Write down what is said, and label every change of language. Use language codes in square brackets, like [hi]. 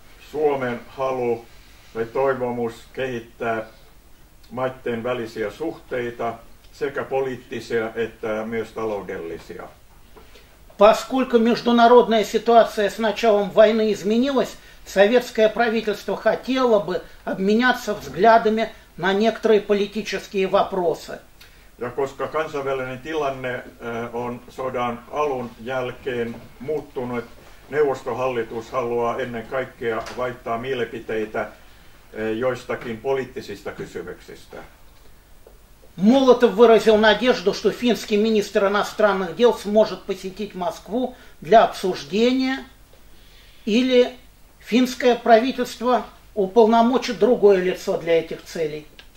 [fi] Suomen halu tai toivomus kehittää maiden välisiä suhteita, sekä poliittisia että myös taloudellisia. [ru] Поскольку международная ситуация с началом войны изменилась, советское правительство хотело бы обменяться взглядами на некоторые политические вопросы. [fi] Ja koska kansainvälinen tilanne on sodan alun jälkeen muuttunut, neuvostohallitus haluaa ennen kaikkea vaihtaa mielipiteitä joistakin poliittisista kysymyksistä. [ru] Молотов выразил надежду, что финский министр иностранных дел сможет посетить Москву для обсуждения, или финское правительство уполномочит другое лицо для этих целей.